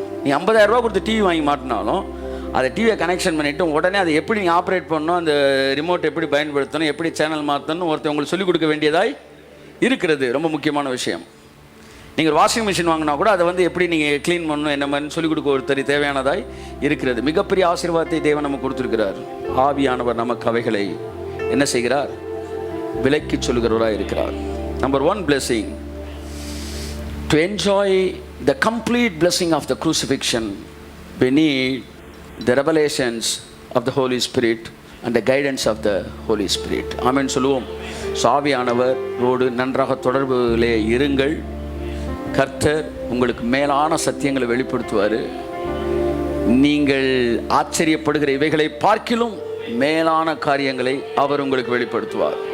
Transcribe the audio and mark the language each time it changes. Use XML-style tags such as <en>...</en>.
<ta>நீ 50,000 ரூபா கொடுத்து டிவி வாங்கி மாட்டினாலும் அதை டிவியை கனெக்ஷன் பண்ணிவிட்டு உடனே அதை எப்படி நீங்கள் ஆப்ரேட் பண்ணணும், அந்த ரிமோட் எப்படி பயன்படுத்தணும், எப்படி சேனல் மாற்றணும் ஒருத்தர் உங்களுக்கு சொல்லிக் கொடுக்க வேண்டியதாய் இருக்கிறது. ரொம்ப முக்கியமான விஷயம். நீங்கள் வாஷிங் மிஷின் வாங்கினா கூட அதை எப்படி நீங்கள் க்ளீன் பண்ணணும், என்ன மாதிரி சொல்லிக் கொடுக்க ஒருத்தர் தேவையானதாய் இருக்கிறது. மிகப்பெரிய ஆசீர்வாதத்தை தேவன் நமக்கு கொடுத்துருக்கிறார். ஆவியானவர் நமக்கு அவைகளை என்ன செய்கிறார்? விலைக்கு சொல்லுகிறவராக இருக்கிறார்.</ta> <en>Number 1 blessing, to enjoy the complete blessing of the crucifixion, we need the revelations of the Holy Spirit and the guidance of the Holy Spirit.</en> <ta>ஆமென் சொல்லுவோம். ஆவியானவர் ரோடு நன்றாக தொடர்பிலே இருங்கள். கர்த்தர் உங்களுக்கு மேலான சத்தியங்களை வெளிப்படுத்துவார். நீங்கள் ஆச்சரியப்படுகிற இவைகளை பார்க்கிலும் மேலான காரியங்களை அவர் உங்களுக்கு வெளிப்படுத்துவார்.</ta>